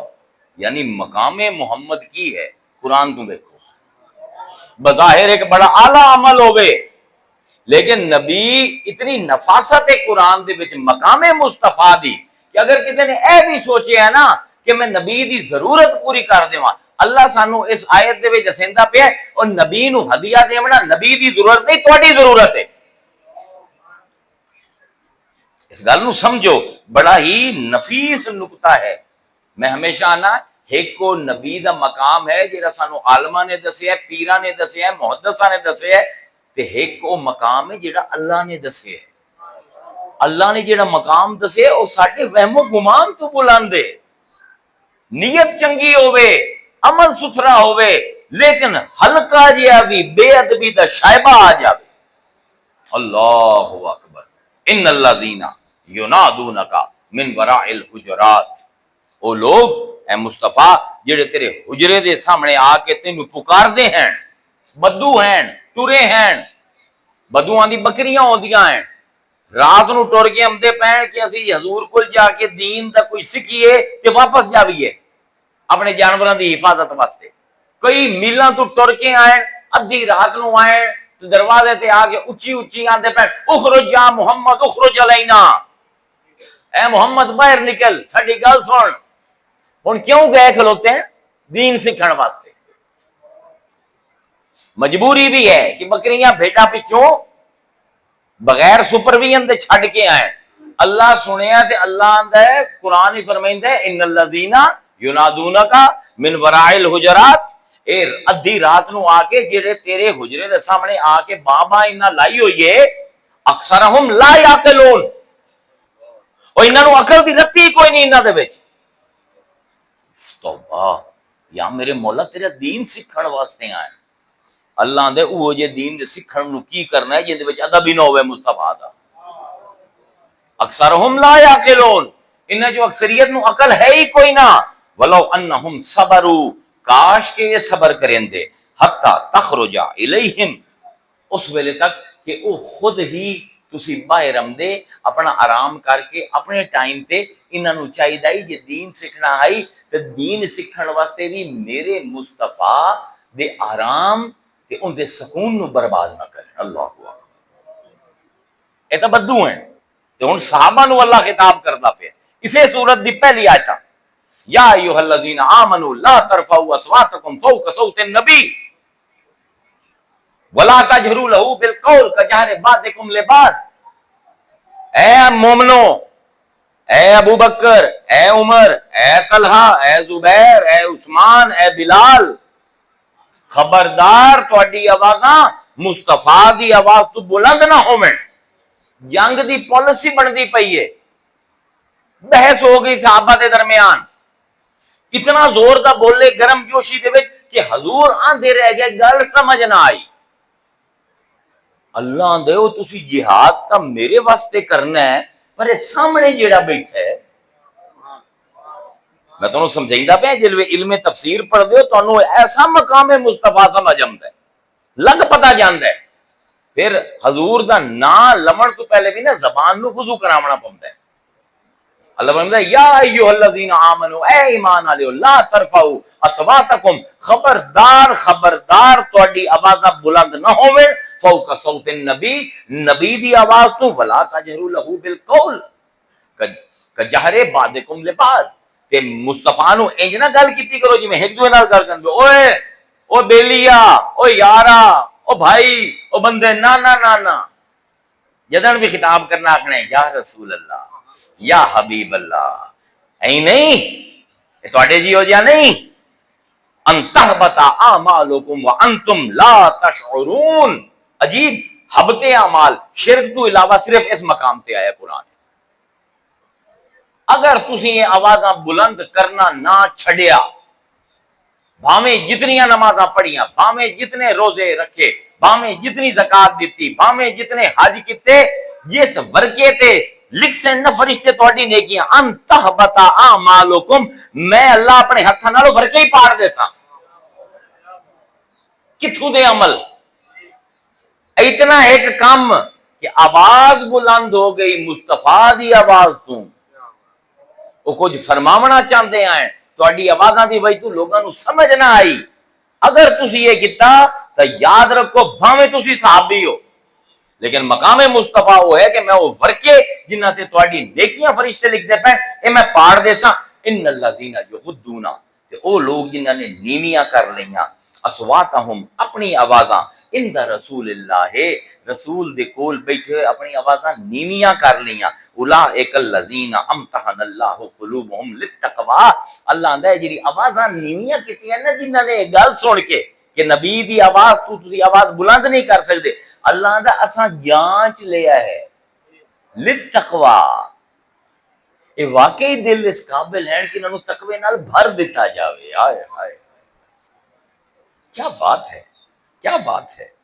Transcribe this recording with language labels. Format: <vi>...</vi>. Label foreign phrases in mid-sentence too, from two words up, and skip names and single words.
<pa>یعنی مقام محمد کی ہے قرآن تو دیکھو بظاہر ایک بڑا اعلیٰ عمل ہوئے لیکن نبی اتنی نفاست ہے قرآن دے وچ مقام مصطفیٰ دی کہ اگر کسی نے اے بھی سوچے ہے نا کہ میں نبی دی ضرورت پوری کر دیواں اللہ سانو اس آیت دے وچ دسیندا پیا اور نبی نو ہدیہ دیونا نبی دی ضرورت نہیں تہاڈی ضرورت ہے. اس گل نو سمجھو بڑا ہی نفیس نقطہ ہے. میں ہمیشہ آنا ایک کو نبی دا مقام ہے جڑا سانو عالماں نے دسیا ہے پیراں نے دسیا ہے محدثاں نے دسیا ہے تے ایک کو مقام ہے جڑا اللہ نے دسیا ہے. اللہ نے جڑا مقام دسے وہ ساڈے وہم و گمان تو بلند ہے. نیت چنگی ہوے، عمل ستھرا ہوے، لیکن ہلکا جہا بھی بے ادبی دا شائبہ آ جائے.</pa> <ar>اللہ اکبر. ان الذین ینادونک من وراء الحجرات،</ar> <pa>وہ لوگ اے مصطفیٰ جڑے تیرے حجرے دے سامنے آ کے تینوں پکار دے ہیں، بدو ہیں، ٹرے ہیں. بدوآں دی بکریاں ہوندیاں ہیں، رات نو ٹر کے آمدے پین کہ اسی حضور کول جا کے دین دا کوئی سکھیے تے واپس جاویے اپنے جانوراں دی حفاظت واسطے. کئی میلاں تو ٹر کے آئے، ادھی رات نو آئے تے دروازے تے آ کے اچھی اچھی آندے پین</pa> <ar>اخرج یا محمد اخرج علینا،</ar> <pa>اے محمد باہر نکل، ساڈی گل سن. ہن کیوں گئے کھلوتے ہیں؟ دین سکھن واسطے. مجبوری بھی ہے کہ بکریاں بھیڑا پچھوں بغیر سپرویژن دے چھڈ کے آئے. اللہ سنیا تے اللہ آندا ہے، قرآن ہی فرمائندا ہے</pa> <ar>ان الذین ینادونک من وراء الحجرات،</ar> <pa>اے ادھی رات نو آ کے جڑے تیرے حجرے دے سامنے آ کے بابا انہاں لائی ہوئی ہے،</pa> <ar>اکثرہم لا یعقلون،</ar> <pa>او انہاں نو عقل دی رتی کوئی نہیں انہاں دے وچ. توبہ یا میرے مولا تیرا دین سکھن واسطے آئے. اللہ دے او جے دین دے سکھن نو کی کرنا ہے جے وچ ادب ہی نہ ہوے مصطفیٰ دا.</pa> <ar>اکثرہم لا یعقلون،</ar> <pa>انہاں جو اکثریت نو عقل ہے ہی کوئی نہ.</pa> <ar>ولو انہم صبروا،</ar> <pa>کاش کہ یہ صبر کریں دے،</pa> <ar>حتی تخرج الیہم،</ar> <pa>اس ویلے تک کہ او خود ہی تسی باہر آمدے اپنا آرام کر کے اپنے ٹائم تے. انہاں نو چاہیے جے دین سیکھنا آئی تے دین سیکھن واسطے بھی میرے مصطفیٰ دے آرام تے ان دے سکون نو برباد نہ کریں.</pa> <ar>اللہ اکبر.</ar> <pa>اے تاں بدو ہیں تے ہن صحابہ نو اللہ خطاب کردا پیا اسے سورت دی پہلی آیت.</pa> <ar>یا ایھا الذین آمنوا لا ترفعوا اصواتکم فوق صوت النبی ولا تجہروا لہ بالقول کجہر بعضکم لبعض.</ar> <pa>اے مومنو، اے ابو بکر، اے عمر، اے طلحہ، اے زبیر، اے عثمان، اے بلال، خبردار تہاڈی آوازاں مصطفیٰ دی آواز تو بلند نہ ہوویں. جنگ دی پالیسی بندی پئی ہے، بحث ہو گئی صحابہ دے درمیان، اتنا زور دا بولے گرم جوشی دے وچ کہ حضور آندے رہ گئے، گل سمجھ نہ آئی. اللہ دے او تسی جہاد تا میرے واسطے کرنا ہے، پر سامنے جیڑا بیٹھا ہے میں تمہیں سمجھائیندہ پہ جلوے علم تفسیر پڑھ دیو تو ایسا مقام مصطفیٰ سمجھ آمدا ہے، لگ پتا جاندا ہے. پھر حضور دا نا لمن تو پہلے بھی نا زبان نو وضو کراونا پوندا ہے. اللہ فرماتا ہے</pa> <ar>یا ایھا الذین آمنو،</ar> <pa>اے ایمان والےو،</pa> <ar>لا ترفعوا اصواتکم،</ar> <pa>خبردار خبردار تہاڈی آوازاں بلند نہ ہوویں</pa> <ar>فوق صوت النبی،</ar> <pa>نبی دی آواز تو،</pa> <ar>ولا تجہروا لہ بالقول کجہر بعضکم لبعض،</ar> <pa>تے مصطفیٰ نو انج نہ گل کیتی کرو جویں ایک دوے نال گل کردے اوئے او بیلیا، او یارا، او بھائی، او بندے، نا نا نا نا. جدن بھی خطاب کرنا آکھنا ہے</pa> <ar>یا رسول اللہ، یا حبیب اللہ،</ar> <pa>ایں نہیں یہ تواڈے جی ہو جیا نہیں.</pa> <ar>ان تحبط اعمالکم وانتم لا تشعرون.</ar> <pa>عجیب حبط اعمال، شرک تو علاوہ صرف اس مقام تے آیا قرآن. اگر تسی یہ آوازاں بلند کرنا نہ چھڑیا، بھاویں جتنیاں نمازاں پڑھیاں، بھاویں جتنے روزے رکھے، بھاویں جتنی زکات دیتی، بھاویں جتنے حج کیتے، جس ورقے تے لکھ سن نہ فرشتے تہاڈی نیکیاں،</pa> <ar>ان تحبط اعمالکم،</ar> <pa>میں اللہ اپنے ہتھاں نال ورقے ہی پاڑ دیساں. کتھوں دے عمل؟ اتنا ایک کام کہ آواز بلند ہو گئی مصطفیٰ دی آواز تو، وہ کچھ فرماونا چاہتے ہیں، تہاڈی آوازاں دی وجہ تو لوگاں نو سمجھ نہ آئی. اگر تسی یہ کیتا تو یاد رکھو بھاویں تسی صحابی ہو، لیکن مقام مصطفیٰ وہ ہے کہ میں وہ ورکے جنہاں تے تہاڈی نیکیاں فرشتے لکھ دے پے اے میں پاڑ دیساں.</pa> <ar>ان الذین یغضون،</ar> <pa>تے او لوگ جنہاں نے نیویاں کر لیاں، اصواتہم اپنی آوازاں،</pa> <ar>عند رسول اللہ،</ar> <pa>رسول دے کول بیٹھے اپنی آوازاں نیویاں کر لیاں.</pa> <ar>اولئک الذین امتحن اللہ قلوبہم للتقوی،</ar> <pa>اللہ آندا ہے جڑی آوازاں نیویاں کیتیاں نا جنہاں نے گل سن کے کہ نبی دی آواز تو تسی آواز بلند نہیں کر سکتے، اللہ آندا اساں جانچ لیا ہے للتقوا، یہ واقعی دل اس قابل ہیں کہ انہوں نے تقوی نال بھر دیتا جاوے.</pa> <ur>آئے ہائے کیا بات ہے، کیا بات ہے.</ur>